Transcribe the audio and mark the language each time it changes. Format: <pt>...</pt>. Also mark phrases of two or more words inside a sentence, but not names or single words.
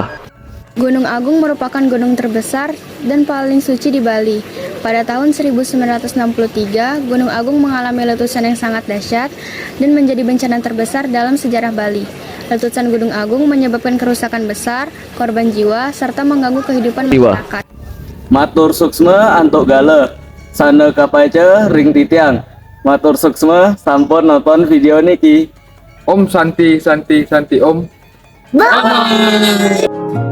<id>Gunung Agung merupakan gunung terbesar dan paling suci di Bali. Pada tahun 1963, Gunung Agung mengalami letusan yang sangat dahsyat dan menjadi bencana terbesar dalam sejarah Bali. Letusan Gunung Agung menyebabkan kerusakan besar, korban jiwa, serta mengganggu kehidupan masyarakat.</id> <ban>Matur suksma antuk gale, sana kapace ring titiang. Matur suksma sampun nonton video niki.</ban> <sa>ॐ शान्ति शान्ति शान्ति ॐ.</sa>